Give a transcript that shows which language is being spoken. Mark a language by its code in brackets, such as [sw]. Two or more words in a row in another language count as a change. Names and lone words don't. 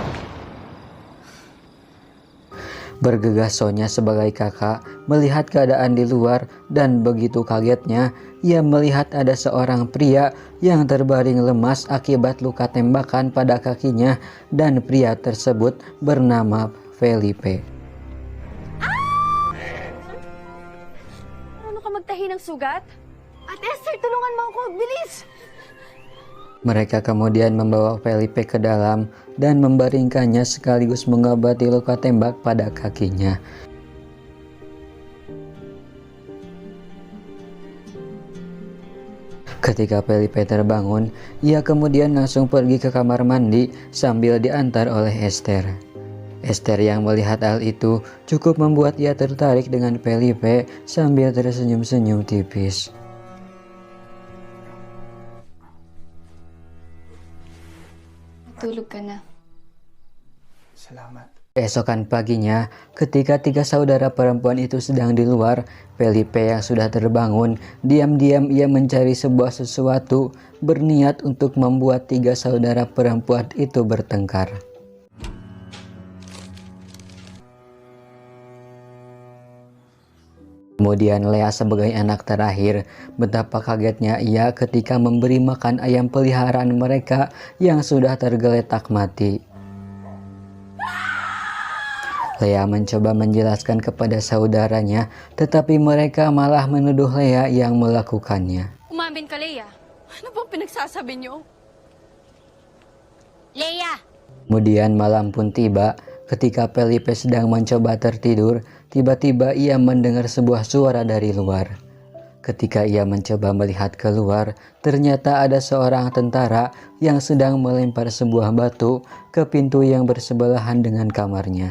[id] Bergegas Sonya sebagai kakak melihat keadaan di luar, dan begitu kagetnya ia melihat ada seorang pria yang terbaring lemas akibat luka tembakan pada kakinya, dan pria tersebut bernama Felipe. [tl] Ano ka magtahi ng sugat? Ate Esther, tulungan mo ako! Bilis! [id] Mereka kemudian membawa Felipe ke dalam dan membaringkannya sekaligus mengobati luka tembak pada kakinya. Ketika Felipe terbangun, ia kemudian langsung pergi ke kamar mandi sambil diantar oleh Esther. Esther yang melihat hal itu cukup membuat ia tertarik dengan Felipe sambil tersenyum-senyum tipis. [tl] Tulog ka na. Salamat. [id] Keesokan paginya, ketika tiga saudara perempuan itu sedang di luar, Felipe yang sudah terbangun, diam-diam ia mencari sebuah sesuatu, berniat untuk membuat tiga saudara perempuan itu bertengkar. Kemudian Lea sebagai anak terakhir, betapa kagetnya ia ketika memberi makan ayam peliharaan mereka yang sudah tergeletak mati. Lea mencoba menjelaskan kepada saudaranya, tetapi mereka malah menuduh Lea yang melakukannya. [tl] Umamin ka, Leia. Ano bang pinagsasabi niyo? Leia! [id] Kemudian malam pun tiba. Ketika Felipe sedang mencoba tertidur, tiba-tiba ia mendengar sebuah suara dari luar. Ketika ia mencoba melihat keluar, ternyata ada seorang tentara yang sedang melempar sebuah batu ke pintu yang bersebelahan dengan kamarnya.